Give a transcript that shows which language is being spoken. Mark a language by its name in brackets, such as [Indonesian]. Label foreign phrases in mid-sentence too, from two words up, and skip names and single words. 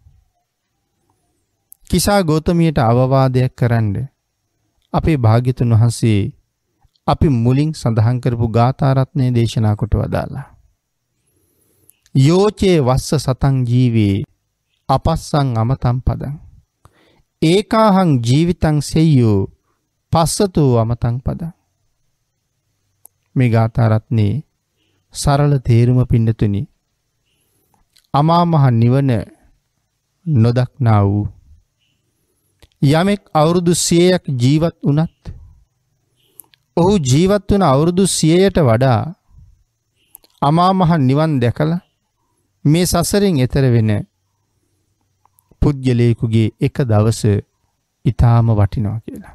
[Sinhala] කිසා ගෞතමියට අවවාදයක් කරන්න අපේ භාග්‍යතුන් වහන්සේ අපි මුලින් සඳහන් කරපු ගාථා රත්නය දේශනා කොට වදාලා. [Pali] යෝචේ වස්ස සතං ජීවේ අපස්සං අමතං පදං ඒකාහං ජීවිතං සෙය්‍යෝ පස්සතෝ අමතං පදං. [Sinhala] මේ ගාථා රත්නේ සරල තේරුම පින්නතුනි අමා මහ නිවන නොදක්නා වූ යමෙක් අවුරුදු 100ක් ජීවත් වුණත් ඔහු ජීවත් වුණ අවුරුදු 100ට වඩා අමා මහ නිවන් දැකලා මේ සසරෙන් එතර වෙන පුද්ගලයෙකුගේ එක දවස ඊටාම වටිනවා කියලා.